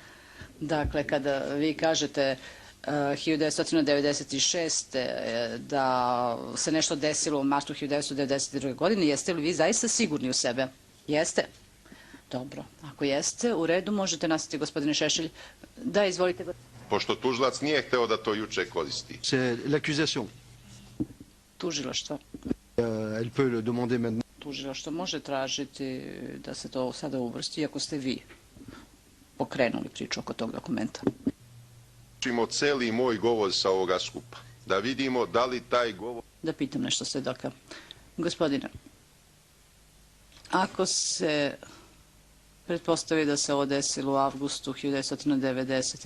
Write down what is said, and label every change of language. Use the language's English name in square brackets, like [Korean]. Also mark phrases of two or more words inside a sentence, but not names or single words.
[Serbian] Dakle, kada vi kažete 1996. da se nešto desilo u martu 1992. godine, jeste li vi zaista sigurni u sebe? Jeste? Dobro. Ako jeste, u redu možete nastaviti, gospodine Šešelj. Da, izvolite. Pošto tužilac nije hteo da to juče koristi. [French] C'est l'accusation. [Serbian] Tužilaštvo. [French] Elle peut le demander maintenant. [Serbian] Tužilaštvo može tražiti da se to sada uvrsti, iako ste vi pokrenuli priču oko tog dokumenta. Učimo celi moj govor sa ovoga skupa. Da vidimo da li taj govor... Da pitam nešto svedoka. Gospodine, ako se pretpostavi da se ovo desilo u avgustu 1990.